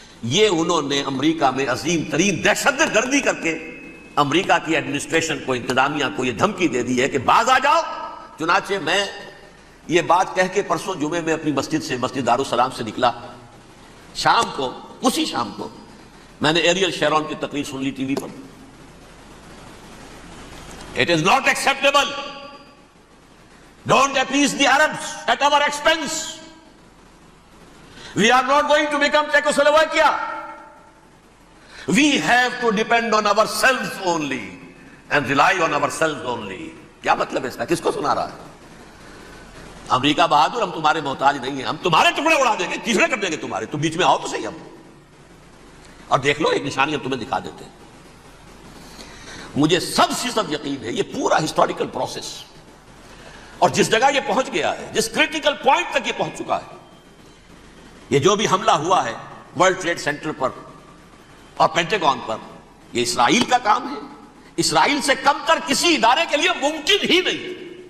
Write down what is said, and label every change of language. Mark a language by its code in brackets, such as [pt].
[ur] یہ انہوں نے امریکہ میں عظیم ترین دہشت گردی کر کے امریکہ کی ایڈمنسٹریشن کو، انتظامیہ کو یہ دھمکی دے دی ہے کہ باز آ جاؤ۔ چنانچہ میں یہ بات کہہ کے پرسوں جمعے میں اپنی مسجد سے، مسجد دارالسلام سے نکلا، شام کو، اسی شام کو میں نے ایریل شیرون کی تقریر سن لی T V per. [en] It is not acceptable. Don't appease the Arabs at our expense. We are not going to become Czechoslovakia. We have to depend on ourselves only and rely on ourselves only. [ur] کیا مطلب ہے اس کا؟ کس کو سنا رہا ہے؟ امریکہ بہادر، ہم تمہارے محتاج نہیں ہیں، ہم تمہارے ٹکڑے اڑا دیں گے، تیسرے کر دیں گے تمہارے، تم بیچ میں آؤ تو صحیح ہم، اور دیکھ لو ایک نشانی ہم تمہیں دکھا دیتے ہیں۔ مجھے 100% یقین ہے یہ پورا ہسٹوریکل پروسیس، اور جس جگہ یہ پہنچ گیا ہے، جس کریٹیکل پوائنٹ تک یہ پہنچ چکا ہے، یہ جو بھی حملہ ہوا ہے ورلڈ ٹریڈ سینٹر پر اور پینٹاگون پر، یہ اسرائیل کا کام ہے۔ اسرائیل سے کم تر کسی ادارے کے لیے ممکن ہی نہیں،